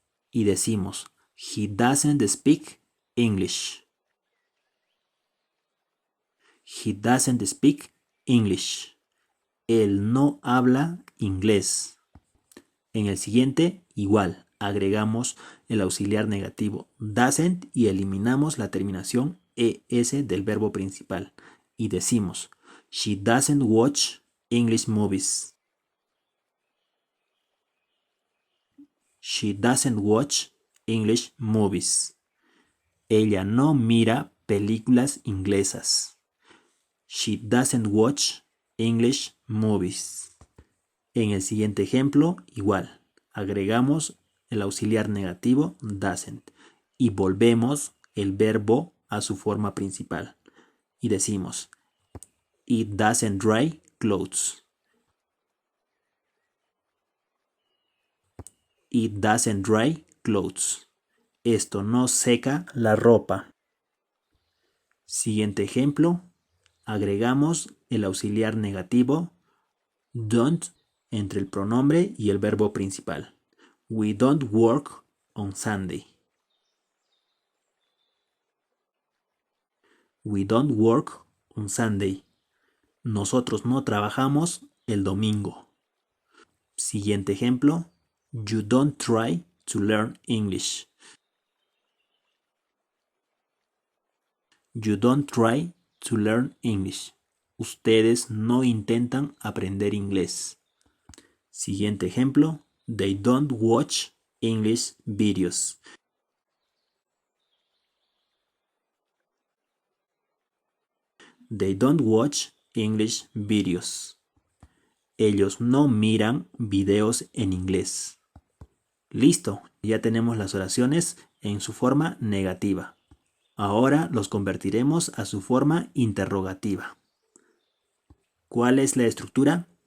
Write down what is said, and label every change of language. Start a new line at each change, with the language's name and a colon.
Spanish: Y decimos,
English: he doesn't speak English. He doesn't speak English. Él no habla inglés. En el siguiente, igual, agregamos el auxiliar negativo doesn't y eliminamos la terminación ES del verbo principal.
Spanish: Y decimos,
English: she doesn't watch English movies. She doesn't watch English movies. Ella no mira películas inglesas. She doesn't watch English movies.
Spanish: En el siguiente ejemplo, igual, agregamos el auxiliar negativo doesn't y volvemos el verbo a su forma principal. Y decimos,
English: it doesn't dry clothes. It doesn't dry clothes. Esto no seca la ropa.
Spanish: Siguiente ejemplo, agregamos el auxiliar negativo don't entre el pronombre y el verbo principal.
English: We don't work on Sunday. We don't work on Sunday.
Spanish: Nosotros no trabajamos el domingo. Siguiente ejemplo.
English: You don't try to learn English. You don't try to learn English.
Spanish: Ustedes no intentan aprender inglés. Siguiente ejemplo.
English: They don't watch English videos. They don't watch English videos.
Spanish: Ellos no miran videos en inglés. Listo, ya tenemos las oraciones en su forma negativa. Ahora los convertiremos a su forma interrogativa. ¿Cuál es la estructura?